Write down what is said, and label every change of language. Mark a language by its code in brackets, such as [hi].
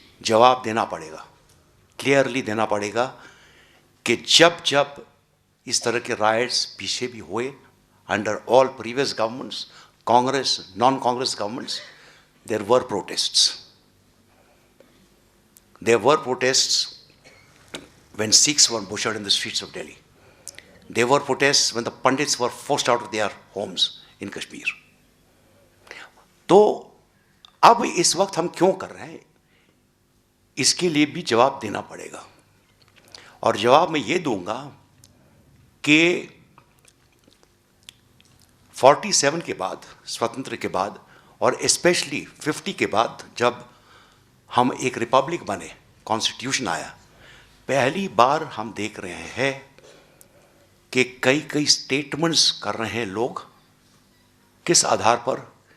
[hi] जवाब देना पड़ेगा, क्लियरली देना पड़ेगा कि जब जब इस तरह के राइट्स पीछे भी हुए [en] under all previous governments, [hi] Congress, non Congress governments, [en] There were protests. There were protests when Sikhs were butchered in the streets of Delhi. There were protests when the Pandits were forced out of their homes in Kashmir. [hi] तो अब इस वक्त हम क्यों कर रहे हैं, इसके लिए भी जवाब देना पड़ेगा। और जवाब मैं ये दूंगा कि 47 के बाद, स्वतंत्र के बाद, और स्पेशली 50 के बाद जब हम एक रिपब्लिक बने, कॉन्स्टिट्यूशन आया, पहली बार हम देख रहे हैं कि कई कई स्टेटमेंट्स कर रहे हैं लोग। किस आधार पर?